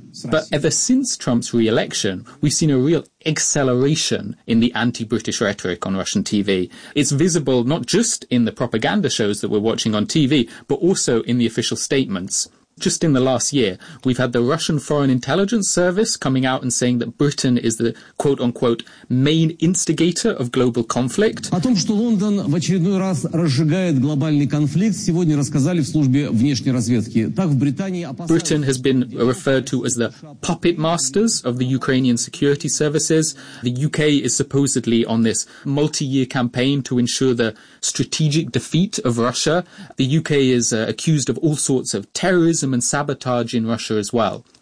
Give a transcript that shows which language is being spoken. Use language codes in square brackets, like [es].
[en] But ever since Trump's re-election, we've seen a real acceleration in the anti-British rhetoric on Russian TV. It's visible not just in the propaganda shows that we're watching on TV, but also in the official statements. Just in the last year, we've had the Russian Foreign Intelligence Service coming out and saying that Britain is the quote-unquote main instigator of global conflict. [ru] О том, что Лондон в очередной раз разжигает глобальный конфликт, сегодня рассказали в службе внешней разведки. Так в Британии опасаются... [en] Britain has been referred to as the puppet masters of the Ukrainian security services. The UK is supposedly on this multi-year campaign to ensure the strategic defeat of Russia. The UK is accused of all sorts of terrorism and sabotage in Russia as well.